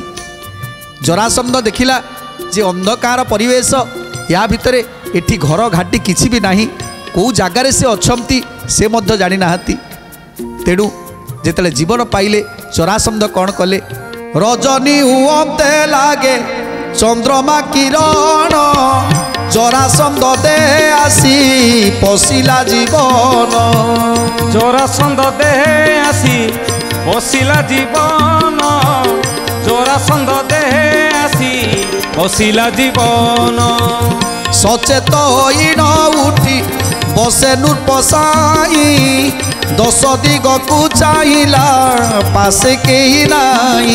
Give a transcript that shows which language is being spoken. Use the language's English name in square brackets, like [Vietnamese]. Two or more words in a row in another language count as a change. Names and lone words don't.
[Odia] ଜରାସନ୍ଧ ଦେଖିଲା ଯେ ଅନ୍ଧକାର ପରିବେଶ, ୟା ଭିତରେ ଏଠି ଘର ଘାଟି କିଛି ବି ନାହିଁ, କେଉଁ ଜାଗାରେ ସେ ଅଛନ୍ତି ସେ ମଧ୍ୟ ଜାଣିନାହାନ୍ତି। ତେଣୁ ଯେତେବେଳେ ଜୀବନ ପାଇଲେ, ଜରାସନ୍ଧ କ'ଣ କଲେ? ରଜନୀ ହୁଅନ୍ତେ ଲାଗେ ଚନ୍ଦ୍ରମା କିରଣ, ଜରାସନ୍ଧ ଦେ ଆସି ପଶିଲା ଜୀବନ। ଜରାସନ୍ଧ ଦେହେ ଆସି ବସିଲା ଜୀବନ ଜରାସନ୍ଧ ଦେହେ ଆସି ବସିଲା ଜୀବନ। ସଚେତ ହଇନ ଉଠି ବସେ ନୂର୍ପସାଇ, 10 ଦିଗକୁ ଚାହିଲା ପାଶେ କେହି ନାଇ।